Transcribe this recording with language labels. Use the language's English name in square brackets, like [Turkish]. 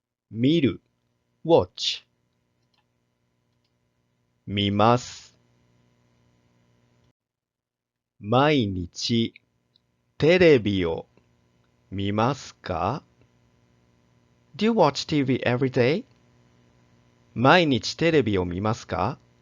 [Japanese] 見る、watch。見ます。毎日、テレビを見ますか？ [English] Do you watch TV every day? [Japanese] 毎日テレビを見ますか？